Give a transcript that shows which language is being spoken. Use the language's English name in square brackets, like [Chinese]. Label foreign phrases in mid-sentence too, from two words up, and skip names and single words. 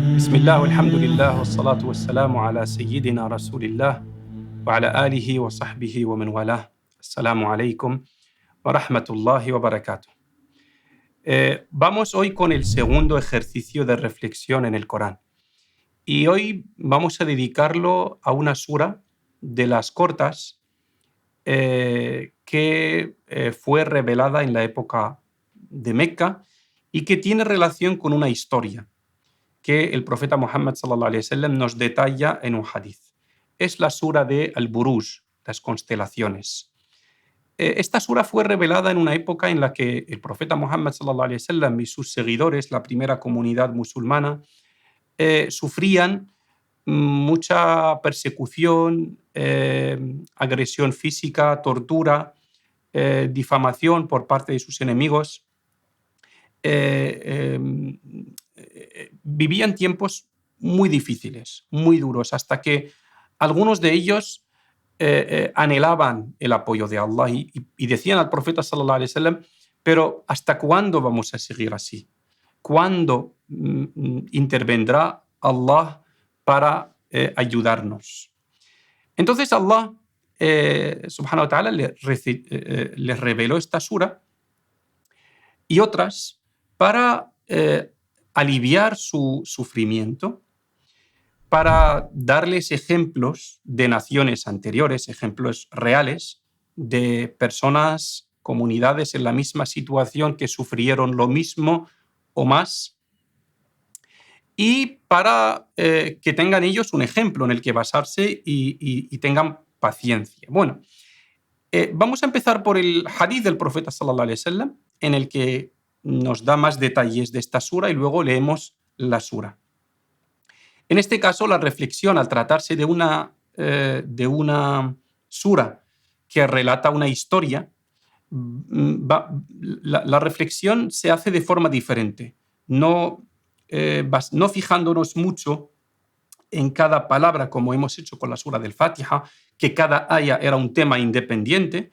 [Arabic] بسم الله والحمد لله والصلاة والسلام على سيدنا رسول الله وعلى آله وصحبه ومن والاه. السلام عليكم ورحمة الله وبركاته. [Spanish] Vamos hoy con el segundo ejercicio de reflexión en el Corán. Y hoy vamos a dedicarlo a una sura de las cortas que fue revelada en la época de Meca y que tiene relación con una historia que el profeta Muhammad [Arabic] صلى الله عليه وسلم [Spanish] nos detalla en un hadith. Es la sura de Al-Buruj, las constelaciones. Esta sura fue revelada en una época en la que el profeta Muhammad [Arabic] صلى الله عليه وسلم [Spanish] y sus seguidores, la primera comunidad musulmana, sufrían mucha persecución, agresión física, tortura, difamación por parte de sus enemigos. Vivían tiempos muy difíciles, muy duros, hasta que algunos de ellos anhelaban el apoyo de Allah y decían al profeta [Arabic] صلى الله عليه وسلم: [Spanish] pero ¿hasta cuándo vamos a seguir así? ¿Cuándo intervendrá Allah para ayudarnos? Entonces [Arabic] الله سبحانه وتعالى [Spanish] les reveló esta sura y otras para aliviar su sufrimiento, para darles ejemplos de naciones anteriores, ejemplos reales de personas, comunidades en la misma situación que sufrieron lo mismo o más, y para que tengan ellos un ejemplo en el que basarse y tengan paciencia. Bueno, vamos a empezar por el hadith del profeta [Arabic] صلى الله عليه وسلم, [Spanish] en el que nos da más detalles de esta sura y luego leemos la sura. En este caso, la reflexión, al tratarse de una sura que relata una historia, la reflexión se hace de forma diferente, no fijándonos mucho en cada palabra, como hemos hecho con la sura del Fatiha, que cada aya era un tema independiente.